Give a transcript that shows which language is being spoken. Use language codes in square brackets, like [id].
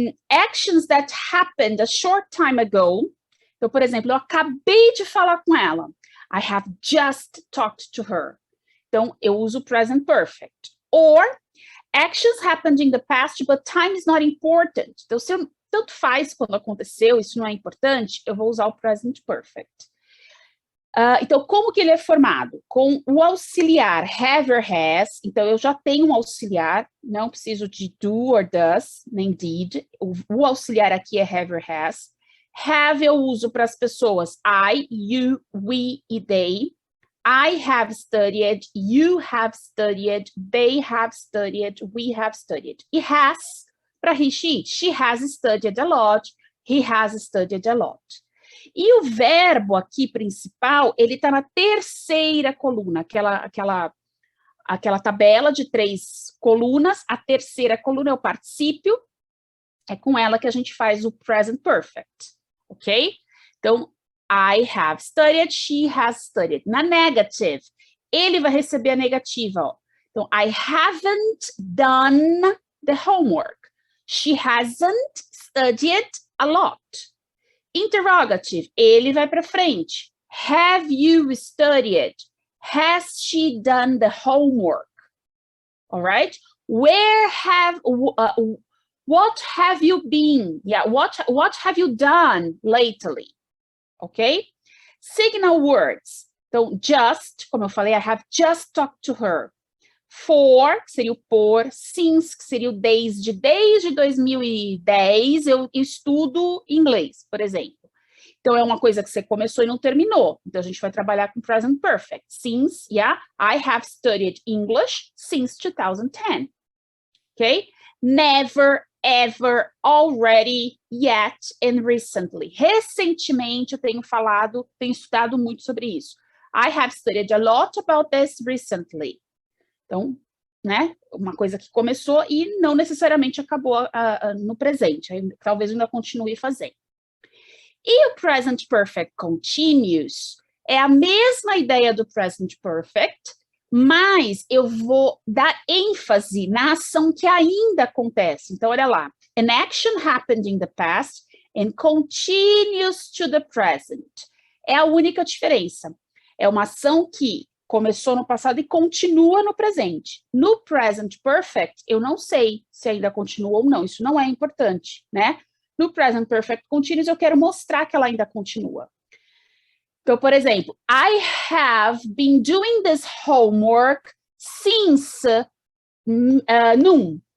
[en] Actions that happened a short time ago. [pt] Então, por exemplo, eu acabei de falar com ela. [en] I have just talked to her. [pt] Então, eu uso [en] present perfect. Or, actions happened in the past, but time is not important. [pt] Então, se eu, tanto faz quando aconteceu, isso não é importante, eu vou usar o present perfect. Então, como que ele é formado? Com o auxiliar have or has. Então, eu já tenho um auxiliar, não preciso de do or does, nem did. O auxiliar aqui é have or has. Have eu uso para as pessoas I, you, we e they. [en] I have studied, you have studied, they have studied, we have studied. E has para he, she has studied a lot, he has studied a lot. [pt] E o verbo aqui principal, ele está na terceira coluna, aquela tabela de 3 colunas, a terceira coluna é o particípio, é com ela que a gente faz o present perfect, ok? [en] Então, I have studied, she has studied. [pt] Na negative, ele vai receber a negativa, ó. [en] Então, I haven't done the homework. She hasn't studied a lot. [pt] Interrogative, ele vai para frente. [en] Have you studied? Has she done the homework? All right? Where have, what have you been? Yeah, what have you done lately? Ok? Signal words. Então, just, [pt] como eu falei, [en] I have just talked to her. [pt] For, que seria o por. Since, que seria o desde 2010, eu estudo inglês, por exemplo. Então, é uma coisa que você começou e não terminou. Então, a gente vai trabalhar com present perfect. [en] Since, yeah, I have studied English since 2010. Ok? Never, ever, already, yet, and recently. [pt] Recentemente, eu tenho estudado muito sobre isso. [en] I have studied a lot about this recently. [pt] Então, né, uma coisa que começou e não necessariamente acabou no presente, talvez ainda continue fazendo. E o present perfect continuous é a mesma ideia do present perfect, mas eu vou dar ênfase na ação que ainda acontece. Então, olha lá. [en] An action happened in the past and continues to the present. [pt] É a única diferença. É uma ação que começou no passado e continua no presente. No present perfect, eu não sei se ainda continua ou não. Isso não é importante, né? No present perfect continuous, eu quero mostrar que ela ainda continua. Então, por exemplo, [en] I have been doing this homework since noon.